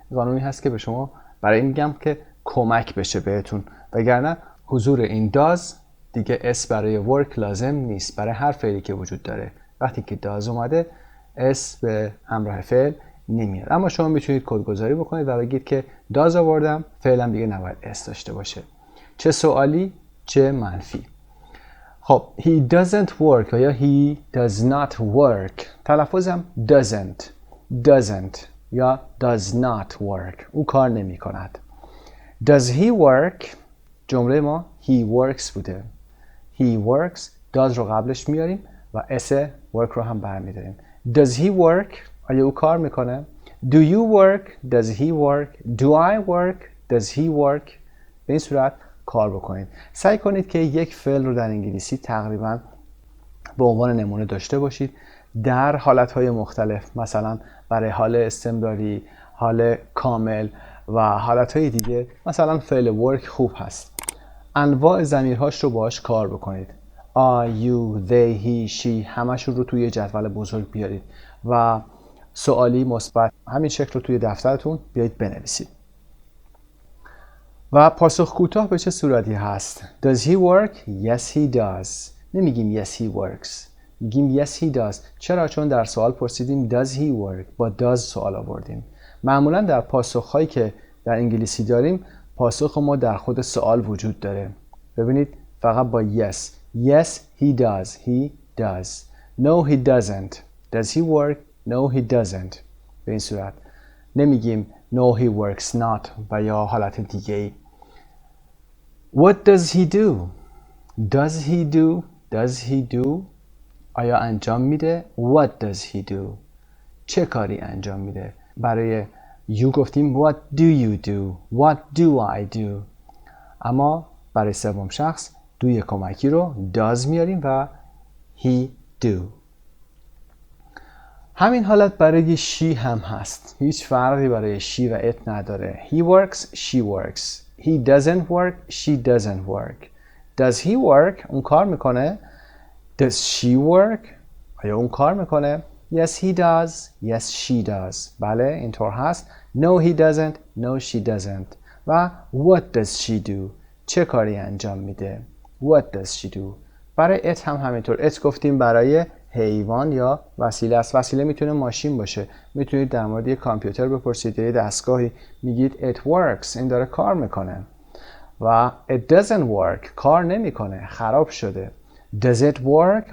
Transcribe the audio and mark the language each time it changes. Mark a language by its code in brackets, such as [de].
[fa] قانونی هست که به شما برای این میگم که کمک بشه بهتون، وگرنه حضور این does دیگه s برای work لازم نیست. برای هر فعلی که وجود داره وقتی که does اومده s به همراه فعل نمیاد. اما شما میتونید کدگذاری بکنید و بگید که does آوردم فعلا دیگه نباید s داشته باشه. چه سوالی چه منفی. خب [en] he doesn't work [fa] یا he does not work، تلفظم doesn't یا does not work، او کار نمی کند. [en] does he work، جمله ما he works بوده. [fa] he works does رو قبلش میاریم و s work رو هم برمیداریم. [en] does he work، [fa] آیا او کار میکنه؟ [en] do you work، does he work، do I work، does he work. [fa] به این صورت کار بکنید. سعی کنید که یک فعل رو در انگلیسی تقریبا به عنوان نمونه داشته باشید در حالتهای مختلف، مثلا برای حال استمراری، حال کامل و حالتهای دیگه. مثلا فعل work خوب هست. انواع ضمیرهاش رو باهاش کار بکنید. I, you, they, he, she همشون رو توی جدول بزرگ بیارید و سوالی مثبت همین شکل رو توی دفترتون بیایید بنویسید. و پاسخ کوتاه به چه صورتی هست؟ [en] Does he work? Yes he does. [fa] نمیگیم [en] yes he works. [fa] میگیم yes he does. چرا؟ چون در سوال پرسیدیم does he work. با does سوال آوردیم. معمولا در پاسخهایی که در انگلیسی داریم پاسخ ما در خود سوال وجود داره. ببینید فقط با yes. [en] Yes he does. He does. No he doesn't. Does he work? No he doesn't. [fa] به این صورت. نمیگیم no he works not و یا حالت دیگه ای. [en] What does he do? Does he do? Does he do? [fa] آیا انجام میده؟ [en] What does he do? [fa] چه کاری انجام میده؟ برای you گفتیم [en] what do you do? What do I do? [fa] اما برای سوم شخص دوی کمکی رو does میاریم و he do. همین حالت برای she هم هست. هیچ فرقی برای she و it نداره. [en] He works, she works. He doesn't work, she doesn't work. Does he work? [fa] اون کار میکنه. [en] Does she work? [fa] آیا اون کار میکنه؟ [en] Yes he does, yes she does. [fa] بله اینطور هست. [en] No he doesn't, no she doesn't. و what does she do? [fa] چه کاری انجام میده؟ [en] What does she do? [fa] برای it هم همینطور. it گفتیم برای حیوان یا وسیله است. وسیله میتونه ماشین باشه. میتونید در مورد یک کامپیوتر بپرسید یا دستگاهی میگید it works. این داره کار میکنه. و it doesn't work. کار نمیکنه. خراب شده. [en] Does it work?